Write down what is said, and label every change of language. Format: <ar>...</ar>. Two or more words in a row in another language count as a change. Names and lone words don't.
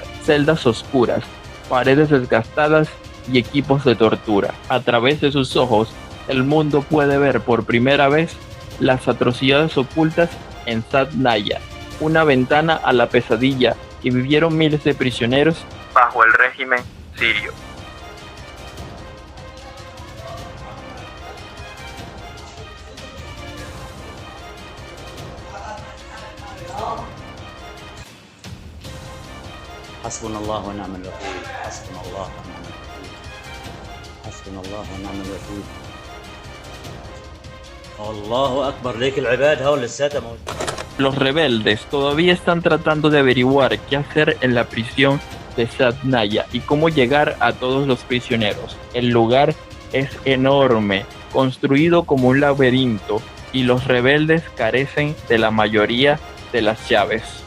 <es>Celdas oscuras, paredes desgastadas y equipos de tortura. A través de sus ojos, el mundo puede ver por primera vez las atrocidades ocultas en Saydnaya, una ventana a la pesadilla que vivieron miles de prisioneros bajo el régimen sirio.</es> <ar>حسبنا الله ونعم الوكيل حسبنا الله ونعم الوكيل حسبنا الله ونعم الوكيل الله أكبر ليك العباد هول لساتها موجود.</ar> <es>Los rebeldes todavía están tratando de averiguar qué hacer en la prisión de Saydnaya y cómo llegar a todos los prisioneros. El lugar es enorme, construido como un laberinto, y los rebeldes carecen de la mayoría de las llaves.</es>